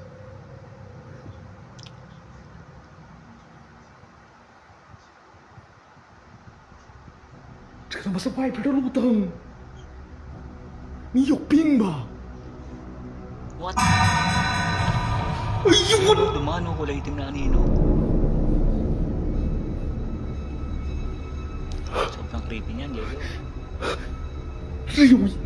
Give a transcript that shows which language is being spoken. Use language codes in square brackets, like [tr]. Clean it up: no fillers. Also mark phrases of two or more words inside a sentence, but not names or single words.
[zh] 这他妈是外边的路灯，你有病吧？ [en] What? [zh] 哎呦我！ [tl] Dumano kulay itim na anino. Sobrang creepy niyan, Diego. [zh] 是有，